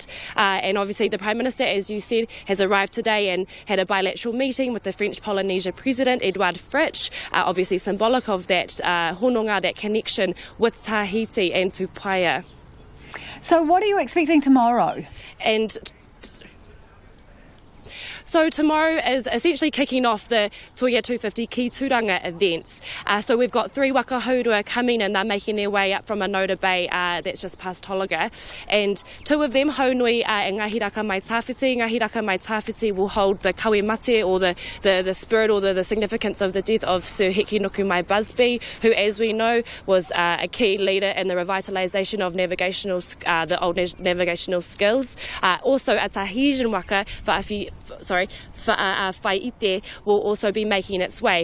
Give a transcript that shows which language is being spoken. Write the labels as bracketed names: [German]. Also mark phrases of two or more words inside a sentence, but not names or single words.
[English] And obviously the Prime Minister, as you said, has arrived today and had a bilateral meeting with the French Polynesia President, Edouard Fritsch, obviously symbolic of that hononga, that connection with Tahiti and Tupaia. So what are you expecting tomorrow? So tomorrow is essentially kicking off the Toia 250 Ki Turanga events. So we've got 3 [Māori] waka haurua [English] coming in. They're making their way up from Anoda Bay, that's just past Tolaga. And 2 of them, Haunui and Ngahi Raka Mai Tawhiti. Ngahi Raka Mai Tawhiti will hold the [Māori] kawe mate, [English] or the spirit or the significance of the death of Sir Heki Nuku Mai Busby, who, as we know, was a key leader in the revitalisation of the old navigational skills. Also, a Tahitian waka, Whaiite will also be making its way.